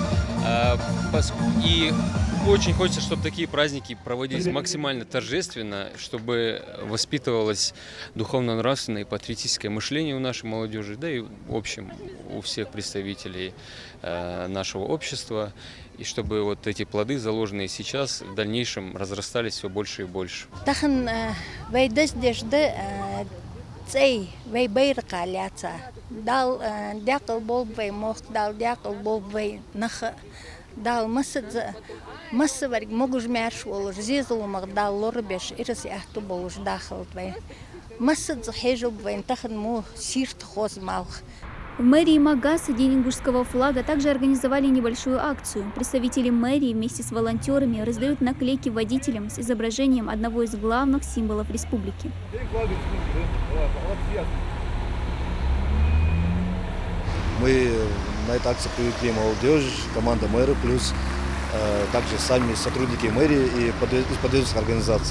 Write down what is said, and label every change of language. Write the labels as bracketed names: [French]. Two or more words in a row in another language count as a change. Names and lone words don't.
[Russian] И очень хочется, чтобы такие праздники проводились максимально торжественно, чтобы воспитывалось духовно-нравственное и патриотическое мышление у нашей молодежи, да и в общем у всех представителей нашего общества, и чтобы вот эти плоды, заложенные сейчас, в дальнейшем разрастались все больше и больше. [Ingush] Цей вей бейрка ляца, дал дякл бол вей мох, дал дякл бол вей нах, дал масса варг могуж мяш волж, зизл маг дал лорбеш, ирс яхту болж дахал вей, масса захежу вей тахан му сирт хоз малх. [Russian] В мэрии Магаса День ингушского флага также организовали небольшую акцию. Представители мэрии вместе с волонтерами раздают наклейки водителям с изображением одного из главных символов республики. Мы на этой акции привлекли молодежь, команда мэра, плюс также сами сотрудники мэрии и подведомственных организаций.